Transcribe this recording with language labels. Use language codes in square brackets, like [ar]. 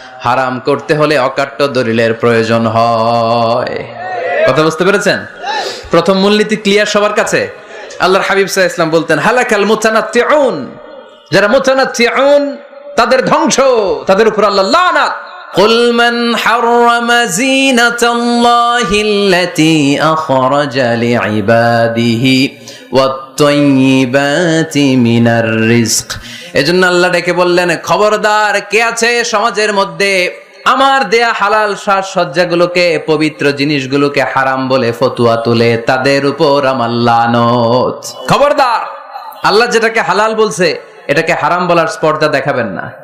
[bn] হারাম করতে হলে অকাট্য দলিলের প্রয়োজন হয়। কথা বুঝতে পেরেছেন? প্রথম মূলনীতি ক্লিয়ার সবার কাছে? আল্লাহর হাবিব সাল্লাল্লাহু আলাইহি ওয়াসাল্লাম বলতেন [ar] হালাকাল মুতানাত্তিউন, [bn] যারা মুতানাত্তিউন তাদের ধ্বংস, তাদের উপর আল্লাহ লানাত। [ar] قل من حرم زينة الله التي أخرج لعباده তাইয়্যিবাতি মিনার রিজক। [bn] এজন্য আল্লাহ ডেকে বললেন, খবরদার, কে আছে সমাজের মধ্যে আমার দেয়া হালাল সাজসজ্জাগুলোকে, পবিত্র জিনিসগুলোকে হারাম বলে ফতুয়া তুলে, তাদের উপর আমার লানত। খবরদার, আল্লাহ যেটাকে হালাল বলছে এটাকে হারাম বলার স্পর্ধা দেখাবেন না।